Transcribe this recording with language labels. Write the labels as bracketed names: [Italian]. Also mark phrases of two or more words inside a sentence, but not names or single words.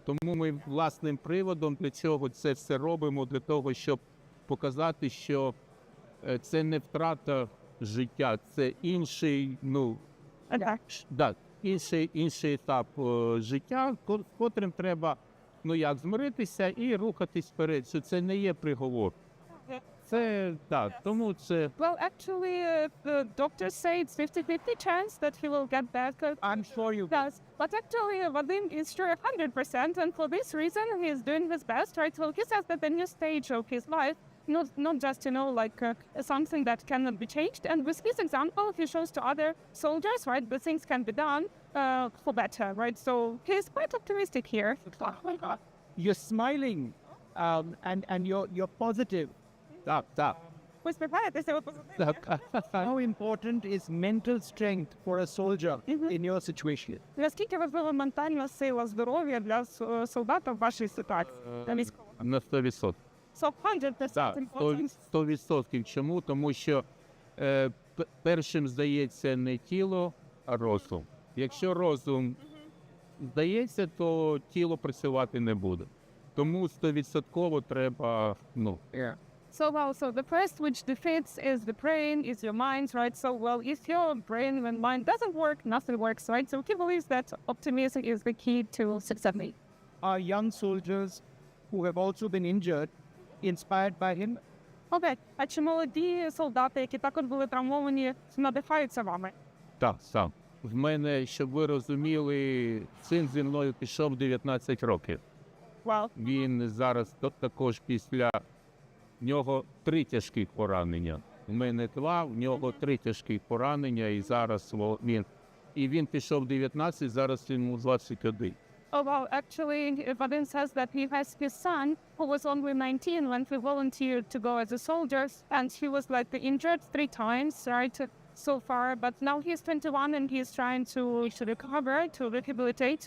[Ukrainian] Тому ми власним приводом для цього це все робимо, для того, щоб показати, що це не втрата життя, це інший, інший етап життя, з котрим треба, змиритися і рухатись вперед, що це не є приговор. Це, так, тому це... [English] Well, actually, the doctors say it's 50-50 chance that he will get better. I'm sure you does. But actually, Vadim is sure 100%, and for this reason, he is doing his best, right? Well, he says that the new stage of his life, not just, something that cannot be changed. And with his example, he shows to other soldiers, right, that things can be done for better, right? So he's quite optimistic here. You're smiling, and you're positive. [Ukrainian] Так. Ви співаєтеся? [English] How important is mental strength for a soldier in your situation? [Ukrainian] Наскільки важлива ментальна сила, здоров'я для солдата в вашій ситуації? На 100%. [English] So 100%. [Ukrainian] Так, 100%. Чому? Тому що першим здається не тіло, а розум. Якщо розум здається, то тіло працювати не буде. Тому 100% треба, [English] So the first which defeats is the brain, is your mind, right? So, if your brain and mind doesn't work, nothing works, right? So he believes that optimism is the key to success. Are young soldiers who have also been injured inspired by him? Okay. [Ukrainian] А чи молоді солдати, які також були травмовані, надихаються вами? Так, сам. В мене, щоб ви розуміли, син зі мною пішов 19 років. [English] Well. [Ukrainian] Він зараз також після... В нього 3 тяжких поранення. У мене 2, в нього 3 тяжких поранення, і зараз він пішов 19, зараз йому 21. [English] Oh, well, actually, Vadim says that he has his son, who was only 19 when he volunteered to go as a soldier, and he was injured 3 times, right, so far, but now he's 21 and he's trying to recover, to rehabilitate.